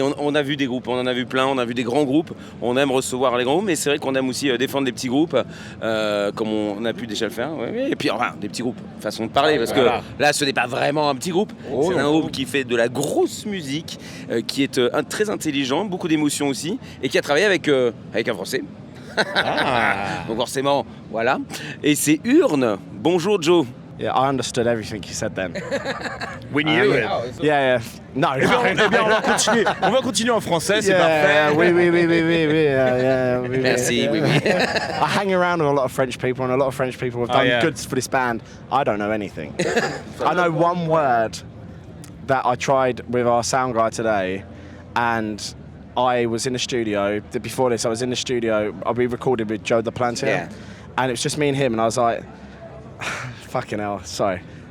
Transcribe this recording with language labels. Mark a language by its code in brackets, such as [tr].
[fr] On a vu des groupes, on en a vu plein, on a vu des grands groupes. On aime recevoir les grands groupes, mais c'est vrai qu'on aime aussi défendre des petits groupes, comme on a pu déjà le faire. Ouais. Et puis enfin, des petits groupes, façon de parler, parce que là, ce n'est pas vraiment un petit groupe. C'est un groupe qui fait de la grosse musique, qui est très intelligent, beaucoup d'émotions aussi, et qui a travaillé avec un Français. Donc forcément, voilà. Et c'est Urne. Bonjour Joe. [en] Yeah, I understood everything you said then. We knew it. Yeah. No. [fr] Eh bien, on va continuer en français, c'est parfait. Oui. Merci. Oui. [en] I hang around with a lot of French people, and a lot of French people have done good for this band. I don't know anything. I know one word that I tried with our sound guy today, and I was in the studio. Before this, I was in the studio. We recorded with Joe Duplantier, and it was just me and him, and I was like, fucking hell, sorry.